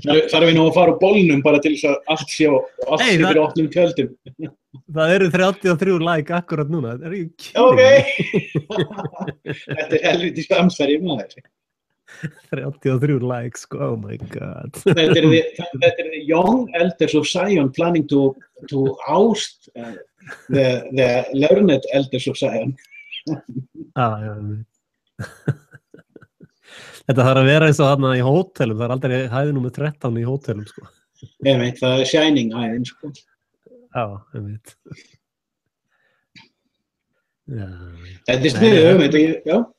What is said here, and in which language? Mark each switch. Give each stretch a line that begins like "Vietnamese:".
Icelandic: Þarf við nú að fara á bólnum bara til þess að allt sé fyrir opnum tjöldum. Það eru 33 like akkurat núna. Það er ég Ok. kýrin. Þetta helviti samsæri maður.
English: 33 likes, sko, oh my god.
Icelandic: Þetta er
English: the young elders of Zion planning to oust the learned elders of Zion.
Icelandic: Já. Þetta þarf að vera eins og þarna í hótelum, það er aldrei hæði númer 13 í hótelum, sko. Ég veit, það er Shining hæðin, sko. Já, ég veit. Já. Þetta er sniðið, já.